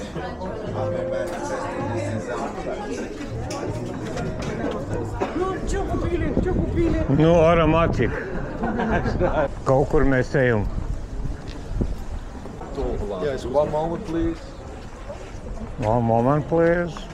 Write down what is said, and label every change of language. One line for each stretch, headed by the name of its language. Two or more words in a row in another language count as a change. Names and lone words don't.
English: I've been manifesting this since
Latvian: Nu, aromatik. Kaut kur mēs ejam.
English: Yes, one moment, please. One moment, please.